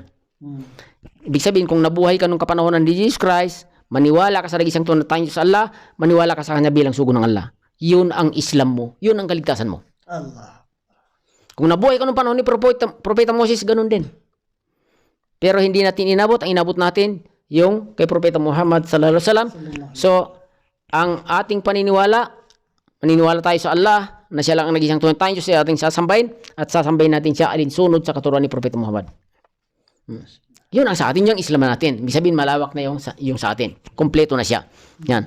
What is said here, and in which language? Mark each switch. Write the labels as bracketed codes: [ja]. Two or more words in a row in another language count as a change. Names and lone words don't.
[tl] Ibig sabihin, kung nabuhay ka nung kapanahonan ni Jesus Christ, maniwala ka sa nag-isang tunay tayong Diyos Allah, maniwala ka sa Kanya bilang sugo ng Allah. Yun ang Islam mo. Yun ang kaligtasan mo. Allah. Kung nabuhay ka nung panahon ni Propeta Moses, ganun din. Pero hindi natin inabot. Ang inabot natin, yung kay Propeta Muhammad [ar] صلى الله عليه وسلم. [tl] So, ang ating maniniwala tayo sa Allah, na siya lang ang nag-isang tunay tayong Diyos, siya ating sasambahin, at sasambahin natin siya alinsunod sa katuruan ni Propeta Muhammad. Yun ang sa atin, yung Islam natin. Ibig sabihin, malawak na yung sa atin. Kompleto na siya. Yan.